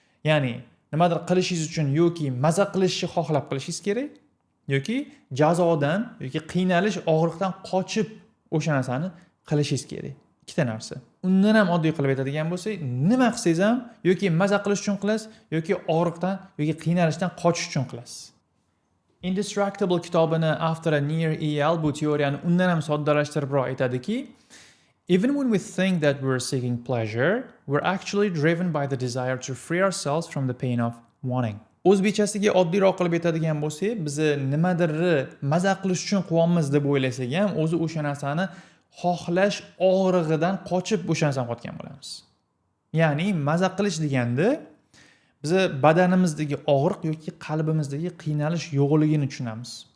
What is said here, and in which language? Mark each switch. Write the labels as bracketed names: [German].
[Uzbek] Ya'ni nimadir qilishingiz uchun yoki maza qilishni xohlab qilishingiz kerak, yoki jazodan yoki qiynalish, og'riqdan qochib o'sha narsani qilishingiz kerak. Ikkita narsa. Undan ham oddiy qilib aytadigan bo'lsak, nima qilsangiz ham yoki maza qilish uchun qilasiz, yoki og'riqdan yoki qiynalishdan qochish uchun qilasiz. Indestructible kitobini avtori Nir Eyal bu teoriyani undan ham soddalashtiribroq aytadiki, [English] even when we think that we're seeking pleasure, we're actually driven by the desire to free ourselves from the pain of wanting. [Uzbek] O'zbekchasiga oddiyroq qilib aytadigan bo'lsak, biz nimadirni maza qilish uchun qilyapmiz deb o'ylasak ham, o'zi o'sha narsani xohlash og'rig'idan qochib o'sha narsani qilayotgan bo'lamiz. Ya'ni maza qilish deganda biz badanimizdagi og'riq yoki qalbimizdagi qiynalish yo'qligini tushunamiz.